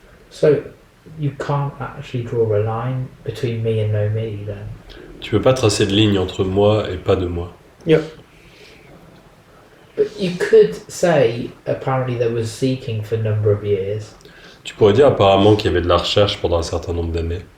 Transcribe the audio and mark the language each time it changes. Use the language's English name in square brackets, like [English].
[English] So you can't actually draw a line between me and no me then. [French] Tu peux pas tracer de ligne entre moi et pas de moi. [English] But you could say apparently there was seeking for a number of years [French] Tu pourrais dire apparemment qu'il y avait de la recherche pendant un certain nombre d'années,